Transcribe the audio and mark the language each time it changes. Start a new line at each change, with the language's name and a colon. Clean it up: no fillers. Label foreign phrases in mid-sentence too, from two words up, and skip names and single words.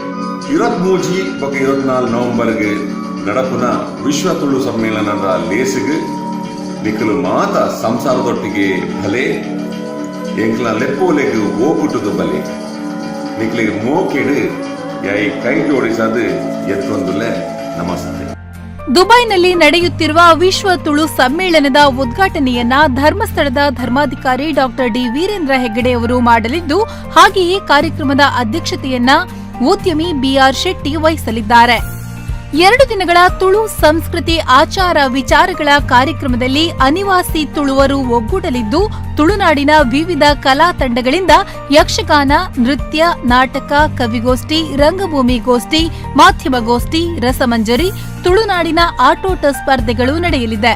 Tulu: 23 ಮತ್ತು 24 ನವೆಂಬರ್ಗೆ ನಡಪುನ ವಿಶ್ವ ತುಳು ಸಮ್ಮೇಳನದ ಲೇಸಿಗೆ ನಿಖಲು ಮಾತ ಸಂಸಾರದೊಟ್ಟಿಗೆ ಭಲೆ ಎಂಕ್ಲ ಲೆಪ್ಪೋಲೆಗೆ ಓಕುಟುದು ಬಲೆ ನಿಖಲಿಗೆ ಮೋಕೆಡು ಯಾಯಿ ಕೈ ಜೋಡಿಸದು ಎತ್ತೊಂದುಲೆ ನಮಸ್ತೆ.
Kannada: ದುಬೈನಲ್ಲಿ ನಡೆಯುತ್ತಿರುವ ವಿಶ್ವ ತುಳು ಸಮ್ಮೇಳನದ ಉದ್ಘಾಟನೆಯನ್ನ ಧರ್ಮಸ್ಥಳದ ಧರ್ಮಾಧಿಕಾರಿ ಡಾ ಡಿ ವೀರೇಂದ್ರ ಹೆಗ್ಗಡೆ ಅವರು ಮಾಡಲಿದ್ದು, ಹಾಗೆಯೇ ಕಾರ್ಯಕ್ರಮದ ಅಧ್ಯಕ್ಷತೆಯನ್ನ ಉದ್ಯಮಿ ಬಿಆರ್ ಶೆಟ್ಟಿ ವಹಿಸಲಿದ್ದಾರೆ. 2 ದಿನಗಳ ತುಳು ಸಂಸ್ಕೃತಿ ಆಚಾರ ವಿಚಾರಗಳ ಕಾರ್ಯಕ್ರಮದಲ್ಲಿ ಅನಿವಾಸಿ ತುಳುವರು ಒಗ್ಗೂಡಲಿದ್ದು, ತುಳುನಾಡಿನ ವಿವಿಧ ಕಲಾ ತಂಡಗಳಿಂದ ಯಕ್ಷಗಾನ, ನೃತ್ಯ, ನಾಟಕ, ಕವಿಗೋಷ್ಠಿ, ರಂಗಭೂಮಿ ಗೋಷ್ಠಿ, ಮಾಧ್ಯಮಗೋಷ್ಠಿ, ರಸಮಂಜರಿ, ತುಳುನಾಡಿನ ಆಟೋಟ ಸ್ಪರ್ಧೆಗಳು ನಡೆಯಲಿದೆ.